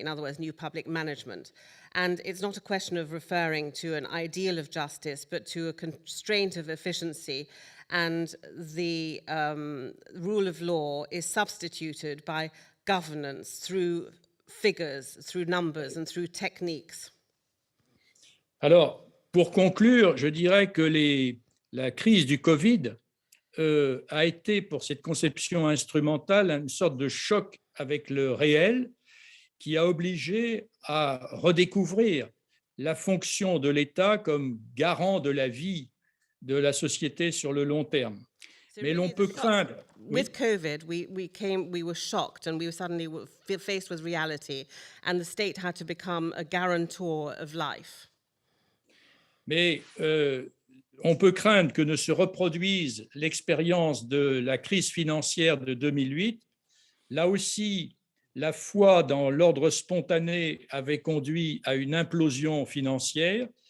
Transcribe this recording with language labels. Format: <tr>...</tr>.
<en>In other words, new public management. And it's not a question of referring to an ideal of justice, but to a constraint of efficiency. And the rule of law is substituted by governance through figures, through numbers and through techniques.</en> <fr>Alors, pour conclure, je dirais que la crise du Covid a été, pour cette conception instrumentale, une sorte de choc avec le réel qui a obligé à redécouvrir la fonction de l'État comme garant de la vie de la société sur le long terme. Mais l'on peut craindre.</fr> <en>With COVID, we were shocked, and we were suddenly faced with reality, and the state had to become a guarantor of life.</en> <fr>Mais on peut craindre que ne se reproduise l'expérience de la crise financière de 2008. Là aussi, la foi dans l'ordre spontané avait conduit à une implosion financière.</fr>